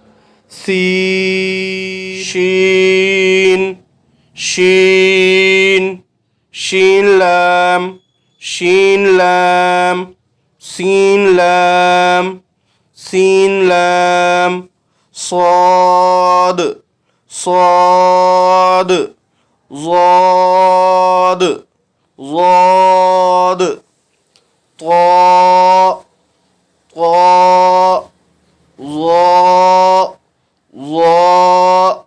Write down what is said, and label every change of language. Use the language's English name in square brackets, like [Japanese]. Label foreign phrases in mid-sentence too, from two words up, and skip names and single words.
[Arabic] سين شين شين شين لام شين لام سين لام سين لام صاد صاد ضاد ضاد طاء طاء ظاء ظاء